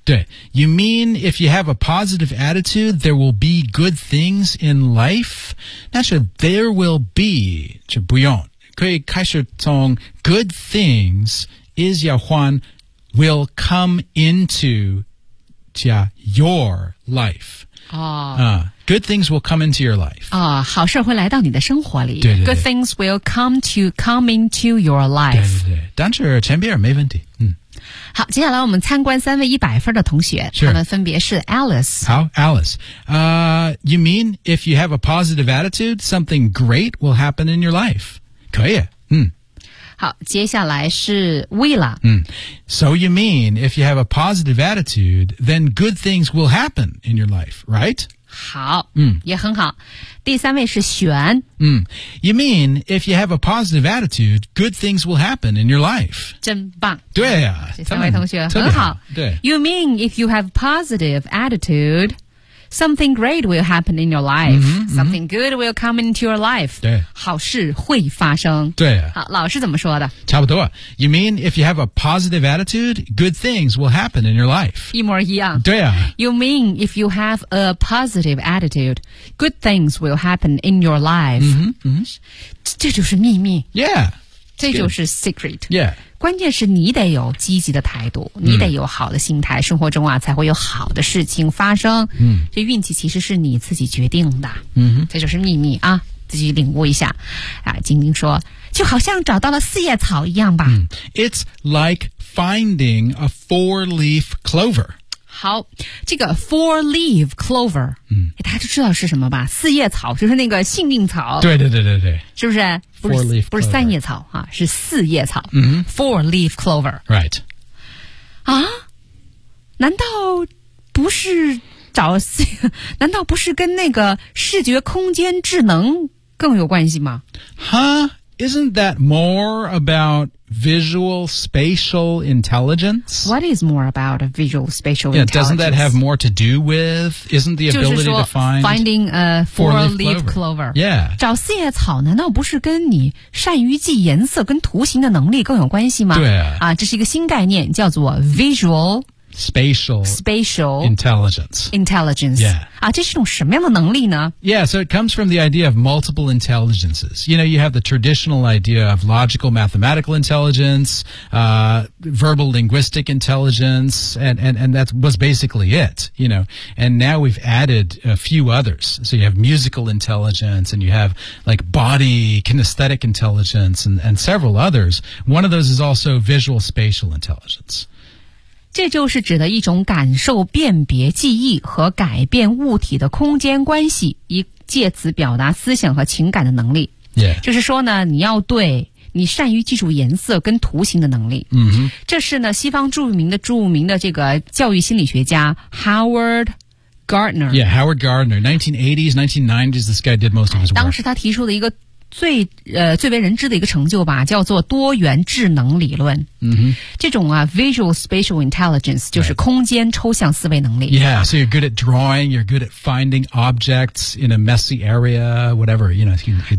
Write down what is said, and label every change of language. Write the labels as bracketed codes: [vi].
[en] 对 You mean if you have a positive attitude There will be good things in life [zh] 那是 [en] there will be [zh] 就不用可以开始从 [en] good things is [zh] 要换 [en] will come into [zh] 加 [en] your life [zh] 哦、 [en] Good things will come into your life. [zh] 啊、哦，好事会来到你的生活里。对对对。 [en] Good things will come into your life. [zh] 对对对。但是前边没问题。嗯。好，接下来我们参观三位100分的同学，是他们分别是 Alice。好 ，Alice。 [en] You mean if you have a positive attitude, something great will happen in your life? [zh] 可以。嗯。好，接下来是 Willa。嗯。 [en] So you mean if you have a positive attitude, then good things will happen in your life, right? [zh] 好、嗯、也很好。第三位是璇。 [en] 嗯 ,You mean, if you have a positive attitude, good things will happen in your life. [zh] 真棒。对啊。这三位同学很好。对。 [en] You mean, if you have positive attitude, something great will happen in your life.、 [zh] 嗯、 [en] something good will come into your life. [zh] 对。好事会发生。对啊。好老师怎么说的差不多。 [en] You mean, if you have a positive attitude, good things will happen in your life. [zh] 一模一样。对啊。 [en] You mean, if you have a positive attitude, good things will happen in your life. [zh] 嗯嗯。这就是秘密。 [en] Yeah. [zh] 这就是 secret. [en] Yeah. [zh] 关键是你得有积极的态度，你得有好的心态，嗯、生活中啊才会有好的事情发生。嗯，这运气其实是你自己决定的。嗯，这就是秘密啊，自己领悟一下。啊，晶晶说，就好像找到了四叶草一样吧。 [en] 嗯、It's like finding a four-leaf clover. [zh] 好，这个 four-leaf clover，嗯，大家就知道是什么吧？四叶草就是那个幸运草。对对对对对，是不是？ [en] Four-leaf [zh] 不是三叶草、啊、是四叶草、 [en] mm-hmm. Four-leaf clover Right [zh] 啊难道不是找难道不是跟那个视觉空间智能更有关系吗 [en] Huh? Isn't that more about visual spatial intelligence? What is more about visual spatial intelligence? Yeah, doesn't that have more to do with isn't the ability to find finding a four-leaf clover? Yeah. [zh] 找四叶草难道不是跟你善于记颜色跟图形的能力更有关系吗？对啊，这是一个新概念，叫做 visual [en] spatial intelligence. Yeah. [zh] 啊，这是一种什么样的能力呢？ [en] Yeah, so it comes from the idea of multiple intelligences. You know, you have the traditional idea of logical mathematical intelligence, verbal linguistic intelligence, and that was basically it, you know. And now we've added a few others. So you have musical intelligence, and you have like body kinesthetic intelligence, and several others. One of those is also visual spatial intelligence. [zh] 这就是指的一种感受、辨别、记忆和改变物体的空间关系，以借此表达思想和情感的能力。 [en] Yeah. [zh] 就是说呢，你要对你善于记住颜色跟图形的能力。嗯哼。这是呢，西方著名的这个教育心理学家 Howard Gardner. [en] Yeah, Howard Gardner. 1980s, 1990s, this guy did most of his work. [zh] 当时他提出的一个最为人知的一个成就吧，叫做多元智能理论。 [en] Mm-hmm. [zh] 这种啊 ，visual spatial intelligence 就是空间抽象思维能力。 [en] Yeah, so you're good at drawing, you're good at finding objects in a messy area, whatever. You know,